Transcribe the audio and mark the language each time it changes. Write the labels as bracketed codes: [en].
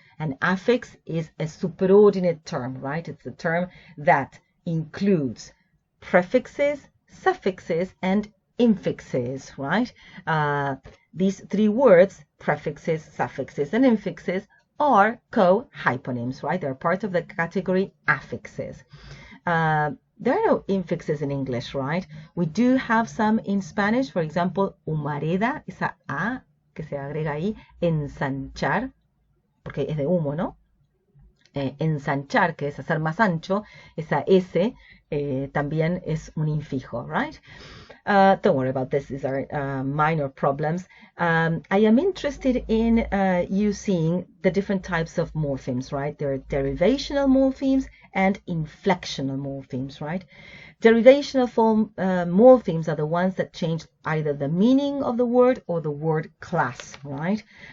[en] An affix is a superordinate term, right? It's a term that includes prefixes, suffixes, and infixes, right? These three words, prefixes, suffixes, and infixes, are co-hyponyms, right? They're part of the category affixes. There are no infixes in English, right? We do have some in Spanish. For example, [es] humareda, esa A que se agrega ahí, ensanchar, porque es de humo, ¿no? Ensanchar, que es hacer más ancho, esa S también es un infijo, right? [en] Don't worry about this. These are minor problems. I am interested in you seeing the different types of morphemes, right? There are derivational morphemes and inflectional morphemes, right? Derivational morphemes are the ones that change either the meaning of the word or the word class, right?